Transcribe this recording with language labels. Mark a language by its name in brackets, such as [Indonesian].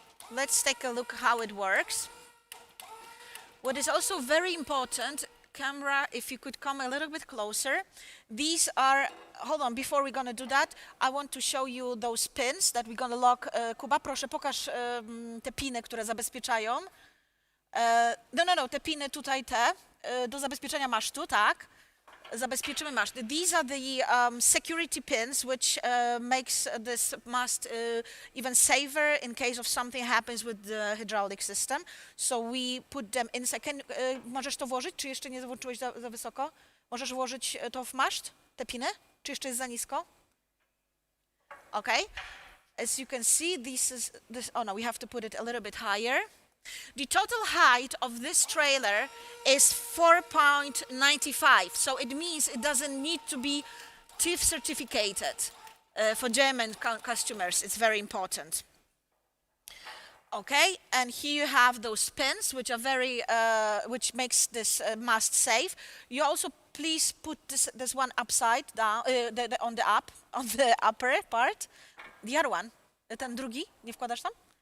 [English] Let's take a look how it works. What is also very important, camera, if you could come a little bit closer. These are, hold on, before we're gonna do that, I want to show you those pins that we're gonna lock. [Polish] Kuba, proszę pokaż te piny, które zabezpieczają. No, te piny tutaj te, do zabezpieczenia masz tu, tak. zabezpieczymy maszt. [English] These are the security pins which makes this mast even safer in case of something happens with the hydraulic system. So we put them inside. [Polish] Możesz to włożyć, czy jeszcze nie włączyłeś za wysoko? Możesz włożyć to w maszt, te piny? Czy jeszcze jest za nisko? [English] Okay. As you can see, this. Oh no, we have to put it a little bit higher. The total height of this trailer is 4.95, so it means it doesn't need to be TÜV certificated. For German customers, it's very important. Okay, and here you have those pins, which are very, which makes this mast safe. You also please put this one upside down, on the upper part. The other one, [Polish] ten drugi, nie wkładasz tam?